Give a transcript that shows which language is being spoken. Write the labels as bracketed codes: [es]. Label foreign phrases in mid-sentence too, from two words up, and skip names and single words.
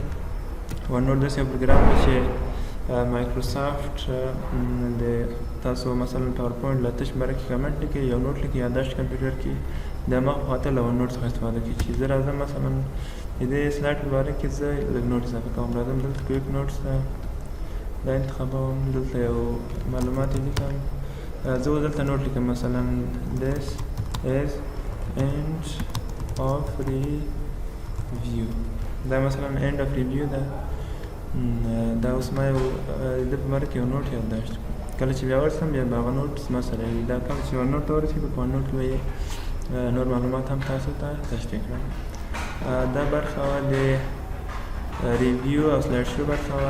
[ps] ون نوټ داسې یو پروګرام دی چې مایکروسافټ د تاسو مثلا پاور پوینټ له تش باره کې کمنټ لیکئ، یو نوټ لیکئ، یادداشت کمپیوټر کې د همغه په خاطر له ون نوټ څخه استفاده کوي. چې زه راځم مثلا د دې سلایډ په باره کې زه لږ نوټ اضافه کوم. راځم دلته [en] quick notes [ps] ته دا انتخابوم، دلته یو معلومات یې لیکم. زه اوس دلته نوټ لیکم مثلا [en] this is end of review. [ps] دا مثلا [en] end of review [ps] ده. دا اوس ما یو د په باره کې یو نوټ یادداشت کړم. کله چې بیا ورسم بیا به هغه نوټ زما سره وي. دا کله چې ون نوټ ته ورسېږو په ون نوټ کې به یې نور معلومات هم تاسو ته تشریح کړم. دا برخه وه د ریویو او [en] slide show [ps] برخه وه.